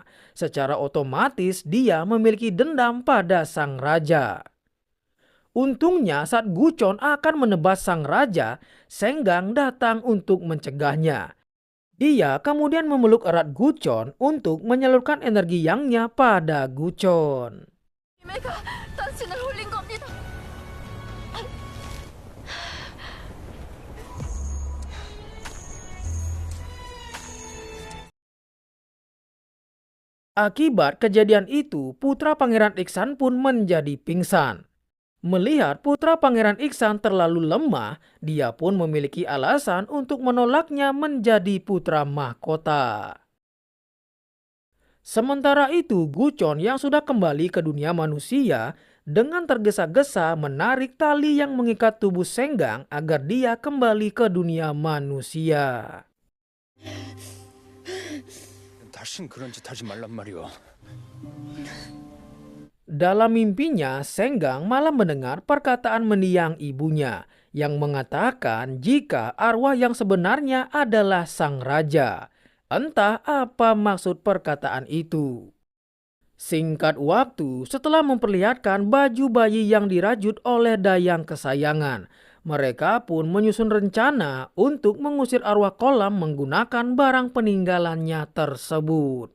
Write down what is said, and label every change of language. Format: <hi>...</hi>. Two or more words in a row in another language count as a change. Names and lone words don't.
<id>Secara otomatis dia memiliki dendam pada sang raja. Untungnya saat Gucon akan menebas sang raja, Senggang datang untuk mencegahnya. Dia kemudian memeluk erat Gucon untuk menyalurkan energi yangnya pada Gucon.</id> <ko>이메가 당신을 홀린 겁니다.</ko> <id>Akibat kejadian itu, putra Pangeran Iksan pun menjadi pingsan. Melihat putra Pangeran Iksan terlalu lemah, dia pun memiliki alasan untuk menolaknya menjadi putra mahkota. Sementara itu, Gucon yang sudah kembali ke dunia manusia dengan tergesa-gesa menarik tali yang mengikat tubuh Senggang agar dia kembali ke dunia manusia.</id> <ko>다신 그런 짓 하지 말란 말이오.</ko> <id>Dalam mimpinya, Senggang malah mendengar perkataan mendiang ibunya yang mengatakan jika arwah yang sebenarnya adalah sang raja. Entah apa maksud perkataan itu. Singkat waktu, setelah memperlihatkan baju bayi yang dirajut oleh dayang kesayangan, mereka pun menyusun rencana untuk mengusir arwah kolam menggunakan barang peninggalannya tersebut.</id>